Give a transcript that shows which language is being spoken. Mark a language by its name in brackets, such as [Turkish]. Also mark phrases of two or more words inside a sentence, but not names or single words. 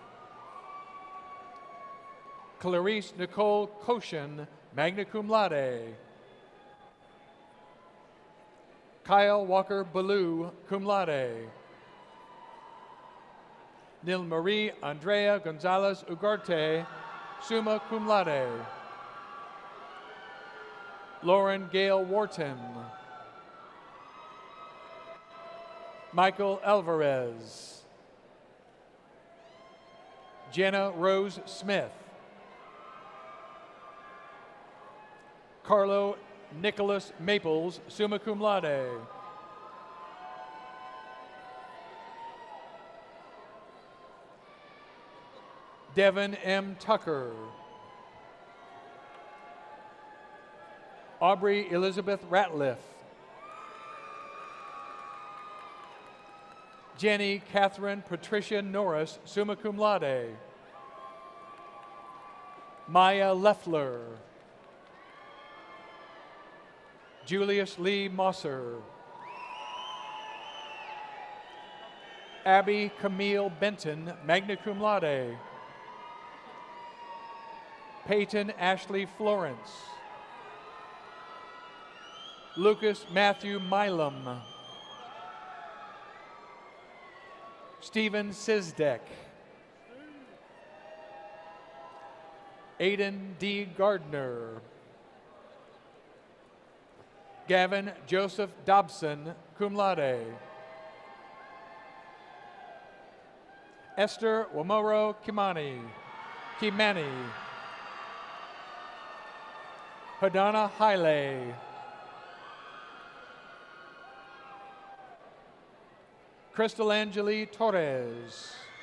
[English] Clarice Nicole Koshin, [Latin] magna cum laude. [English] Kyle Walker Ballou, [Latin] cum laude. [English] Nil Marie Andrea Gonzalez Ugarte, [Latin] summa cum laude. [English] Lauren Gail Wharton. Michael Alvarez. Jenna Rose Smith. Carlo Nicholas Maples, [Latin] summa cum laude. [English] Devin M. Tucker. Aubrey Elizabeth Ratliff. Jenny Catherine Patricia Norris, [Latin] summa cum laude. [English] Maya Leffler. Julius Lee Mosser. Abby Camille Benton, [Latin] magna cum laude. [English] Peyton Ashley Florence. Lucas Matthew Milam. Stephen Sizdek. Aiden D. Gardner. Gavin Joseph Dobson, [Latin] cum laude. [English] Esther Wamoro Kimani. Padana Haile. Crystal Angeli Torres.